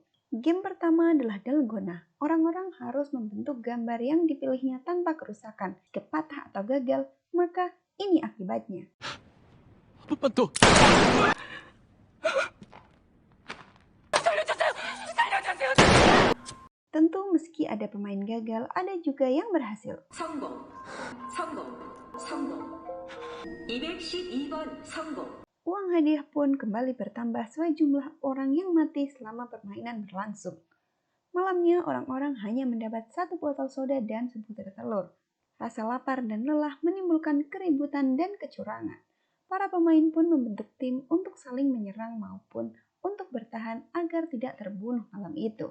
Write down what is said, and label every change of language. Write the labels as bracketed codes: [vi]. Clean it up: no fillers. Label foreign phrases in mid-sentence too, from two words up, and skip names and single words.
[id] Game pertama adalah Dalgona. Orang-orang harus membentuk gambar yang dipilihnya tanpa kerusakan. Jika patah atau gagal, maka ini akibatnya. Tentu meski ada pemain gagal, ada juga yang berhasil. [ko] 성공. 212번 성공. [id] Uang hadiah pun kembali bertambah sesuai jumlah orang yang mati selama permainan berlangsung. Malamnya orang-orang hanya mendapat 1 botol soda dan sebutir telur. Rasa lapar dan lelah menimbulkan keributan dan kecurangan. Para pemain pun membentuk tim untuk saling menyerang maupun untuk bertahan agar tidak terbunuh malam itu.